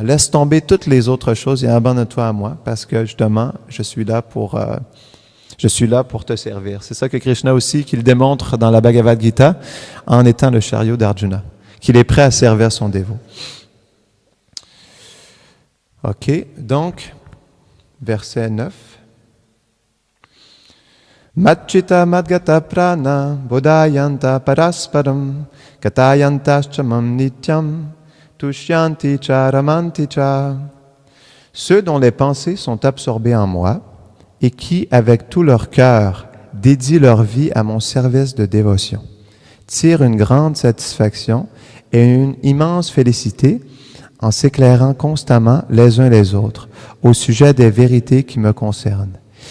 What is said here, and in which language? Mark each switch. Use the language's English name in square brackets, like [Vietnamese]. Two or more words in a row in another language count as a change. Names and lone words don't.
[French] Laisse tomber toutes les autres choses et abandonne-toi à moi, parce que justement, je suis là pour te servir. C'est ça que Krishna aussi, qu'il démontre dans la Bhagavad Gita, en étant le chariot d'Arjuna, qu'il est prêt à servir son dévot. OK, donc, verset 9. [Sanskrit] मच्चित्ता मद्गत प्राणा बोधयन्त परस्परम् कथयन्तश्चमाम् नित्यम् तुष्यन्ति चरमन्ति च. [French] Ceux dont les pensées sont absorbées en moi et qui, avec tout leur cœur, dédient leur vie à mon service de dévotion, tirent une grande satisfaction et une immense félicité en s'éclairant constamment les uns les autres au sujet des vérités qui me concernent.